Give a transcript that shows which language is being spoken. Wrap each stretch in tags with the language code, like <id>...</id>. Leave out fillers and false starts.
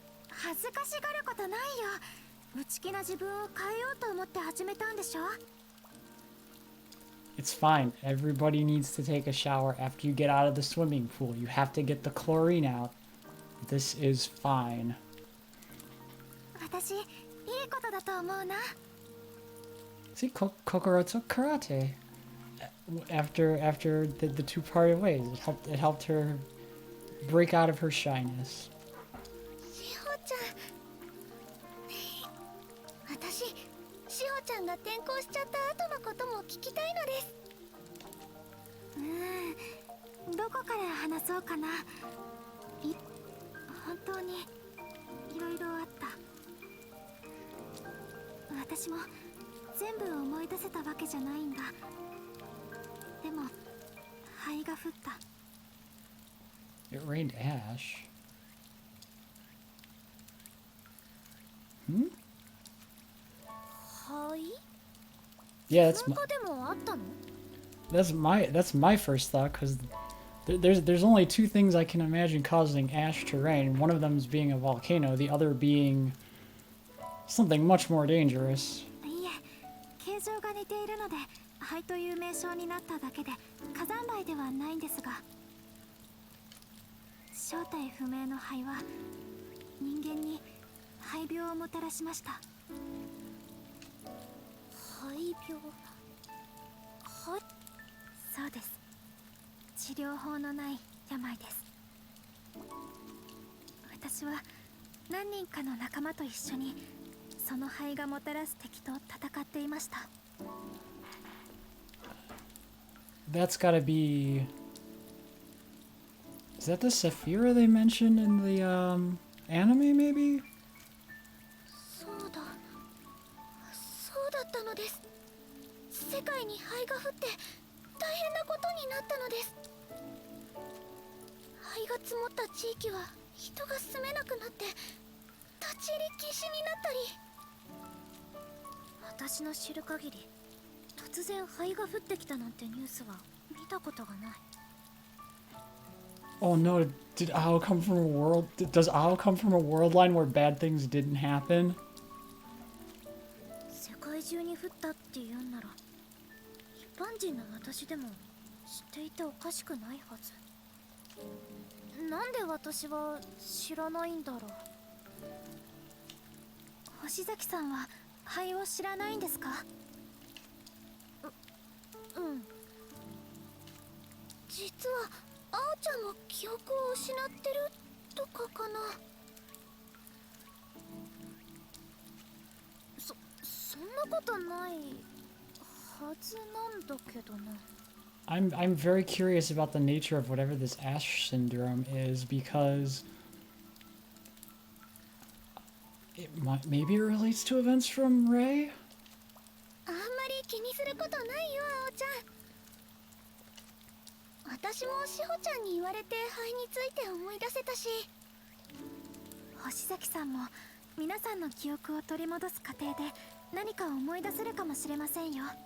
<ja>恥ずかしがることないよ。内気な自分を変えようと思って始めたんでしょ。</ja> <en>It's fine. Everybody needs to take a shower after you get out of the swimming pool. You have to get the chlorine out. This is fine.</en> <ja>私、いいことだと思うな。</ja> <en>See, Kokoro took karate after the two parted ways. It helped her break out of her shyness.</en> <ja>しほちゃん。私、しほちゃんが転校しちゃった後のことも聞きたいのです。どこから話そうかな。本当にいろいろあった。私も全部思い出せたわけじゃないんだ。でも灰が降った。</ja> <en>It rained ash. Hmm?</en> <ja>灰？</ja> <en>Yeah,</en> <ja>噴火でもあったの？</ja> <en>that's my first thought, because there's only two things I can imagine causing ash to rain. One of them is being a volcano, the other being something much more dangerous.</en> <ja>いえ、形状が似ているので灰という名称になっただけで火山灰ではないんですが、正体不明の灰は人間に肺病をもたらしました。肺病？はい。そうです。治療法のない病です。私は何人かの仲間と一緒にその肺がもたらす敵と戦っていました。</ja> <en>That's gotta be... Is that the Saphira they mentioned in the anime, maybe?</en> <ja>そうだったのです。世界に灰が降って大変なことになったのです。灰が積もった地域は人が住めなくなって立ち入り禁止になったり。私の知る限り突然灰が降ってきたなんてニュースは見たことがない。</ja> <en>Oh no, did Ao come from a world... Does Ao come from a world line where bad things didn't happen?</en> <ja>世界中に降ったって言うんなら一般人の私でも知っていておかしくないはず。なんで私は知らないんだろう。星崎さんは灰を知らないんですか？うん。実はあおちゃんも記憶を失ってるとかかな。そんなことないはずなんだけどな。</ja> <en>I'm very curious about the nature of whatever this Ash syndrome is because maybe it relates to events from Ray?</en> <ja>あんまり気にすることないよ、あおちゃん。私もしほちゃんに言われて灰について思い出せたし、星崎さんも皆さんの記憶を取り戻す過程で何か思い出せるかもしれませんよ。</ja>